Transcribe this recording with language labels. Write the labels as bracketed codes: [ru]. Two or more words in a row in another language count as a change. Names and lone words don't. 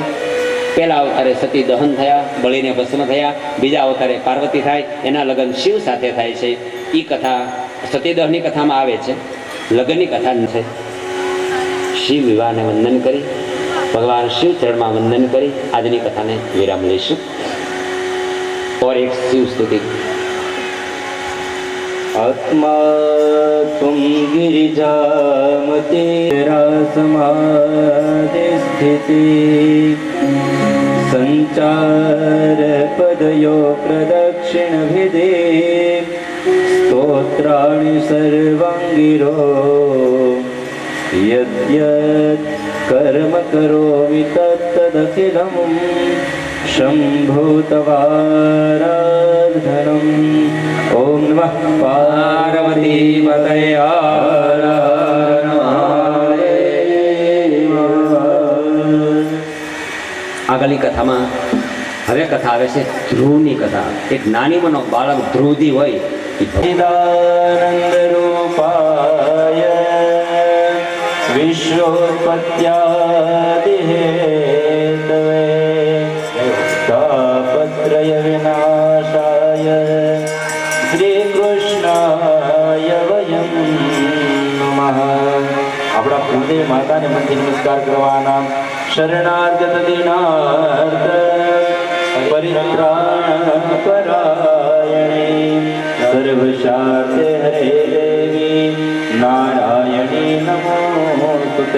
[gu] પહેલા અવતારે સતી દહન થયા, બળીને ભસ્મ થયા. બીજા અવતારે પાર્વતી થાય, એના લગ્ન શિવ સાથે થાય છે. એ કથા સતીદહની કથામાં આવે છે, લગ્નની કથા છે. શિવ વિવાહને વંદન કરી, ભગવાન શિવ ચરણમાં વંદન કરી આજની કથાને વિરામ લઈશું. [hi] और एक शिव स्तुति. [sa] आत्मा तुम गिरिजामते समाधि स्थिति संचार पदयो प्रदक्षिण विधि स्तोत्राणि सर्वांगिरो यद्यत् कर्म करोमि तत्तदखिलं शम्भुतवाराधनम्. ओम नमः पार्वती पतये हर हर महादेव. [gu] આગળની કથામાં હવે કથા આવે છે ધ્રુવની કથા. એક નાની મનો બાળક ધ્રુવજી હોય, [sa] चिदानंद रूपाय विश्वोत्पत्त्यादि हेतवे तापत्रय विनाशाय श्री कृष्णाय वयं नमः. [gu] આપણા કુળદેવી માતાને મનથી નમસ્કાર કરવાના. [sa] શરણાર્ગત દિનાર્થ પરિત્રાણ પરાયણે સર્વશાસ્ત્રે હરે દેવી નારાયણી નમોસ્તુતે.